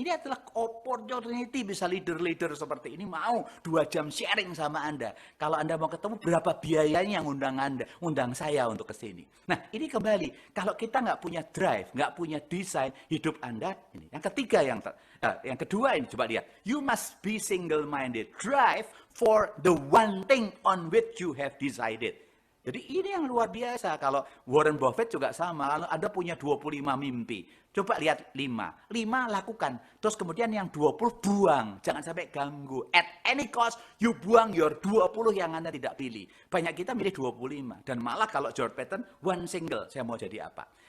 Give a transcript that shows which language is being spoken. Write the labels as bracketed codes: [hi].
[id] Ini adalah opportunity, bisa leader-leader seperti ini mau 2 jam sharing sama Anda. Kalau Anda mau ketemu, berapa biayanya yang undang saya untuk ke sini. Nah, ini kembali. Kalau kita nggak punya drive, nggak punya desain, hidup Anda, ini. Yang ketiga, yang kedua ini, coba lihat. [en] You must be single-minded. Drive for the one thing on which you have decided. [id] Jadi ini yang luar biasa. Kalau Warren Buffett juga sama. Anda punya 25 mimpi. Coba lihat 5. 5 lakukan. Terus kemudian yang 20 buang. Jangan sampai ganggu. [en] At any cost, you [id] buang [en] your [id] 20 yang Anda tidak pilih. Banyak kita milih 25. Dan malah kalau George Patton, [en] one single. [id] Saya mau jadi apa?